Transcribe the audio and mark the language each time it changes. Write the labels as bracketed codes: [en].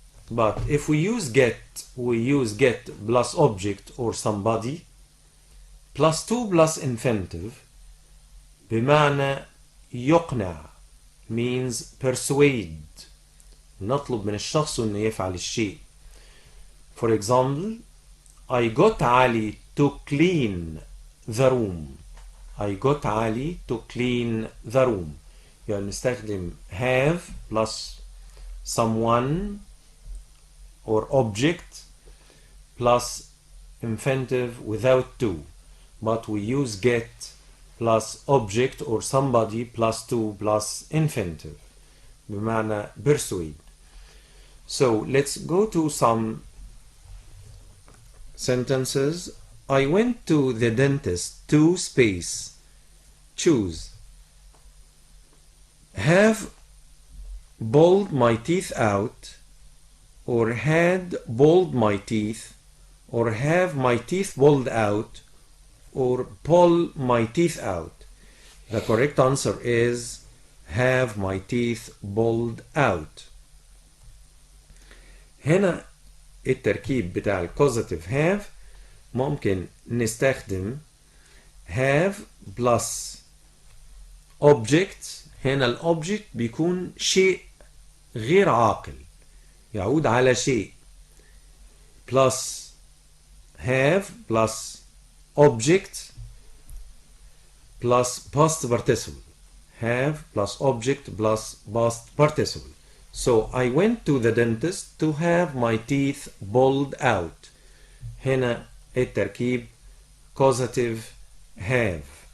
[en] But if we use get plus object or somebody plus to plus infinitive [ar] بمعنى يقنع، [en] means persuade. [ar] نطلب من الشخص انه يفعل الشيء. [en] For example, I got Ali to clean the room. I got Ali to clean the room. [ar] يعني نستخدم [en] have plus someone or object plus infinitive without to. But we use get plus object or somebody plus to plus infinitive بمعنى persuade. So let's go to some sentences. I went to the dentist to space. Choose. Have pulled my teeth out, or had pulled my teeth, or have my teeth pulled out, or pull my teeth out. The correct answer is have my teeth pulled out. [ar] هنا التركيب بتاع الكوزاتيف have ممكن نستخدم [en] have plus object. [ar] هنا الأوبجكت بيكون شيء غير عاقل، يعود على شيء، [en] plus have plus object plus past participle. Have plus object plus past participle. So I went to the dentist to have my teeth pulled out. [ar] هنا التركيب causative have.